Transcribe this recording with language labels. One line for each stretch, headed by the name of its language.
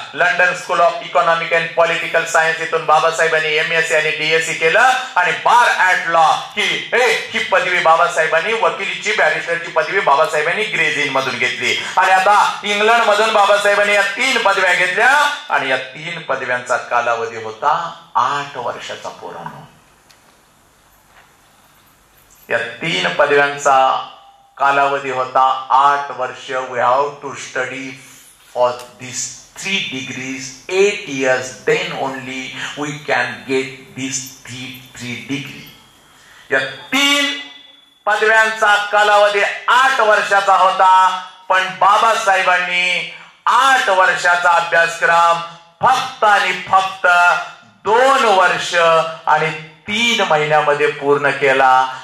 Marathi: London school of economic and political science इथून बाबासाहेबांनी MSc आणि DSc केलं आणि बार ॲट लॉ ही पदवी बाबासाहेबांनी, वकिलीची बॅरिस्टरची पदवी बाबासाहेबांनी ग्रेज इन मधून घेतली. आणि आता इंग्लंड मधून बाबासाहेबांनी या 3 पदव्या घेतल्या आणि या 3 पदव्यांचा कालावधी होता 8 वर्षाचा. पोरांनो, या 3 पदव्यांचा कालावधी होता 8 वर्ष.
English: We have to study for this 3 degrees 8 years, then only we can get this 3 degree.
Marathi: या 3 पदव्यांचा कालावधी 8 वर्षाचा होता. पण बाबासाहेबांनी 8 वर्षाचा अभ्यासक्रम फक्त आणि फक्त 2 वर्ष आणि 3 महिन्यामध्ये पूर्ण केला.